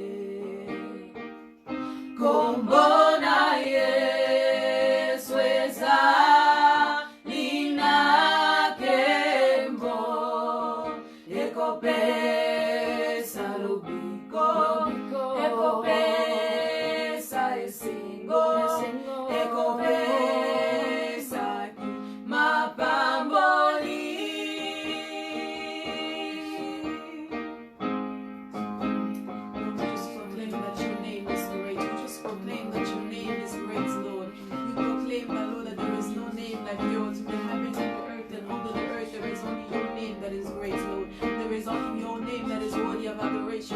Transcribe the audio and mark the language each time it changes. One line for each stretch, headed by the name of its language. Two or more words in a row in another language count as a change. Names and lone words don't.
Lingala: Kumbona Yesu ezali nakemo. Ekopesa lobiko, ekopesa esengo, ekopesa ki mapamboli.
English: Lord, we just proclaim that your name is great. We just proclaim that your name is great, Lord. We proclaim that, Lord, that there is no name like yours in the heavens and the earth and under the earth. There is only your name that is great, Lord. There is only your name that is worthy of adoration.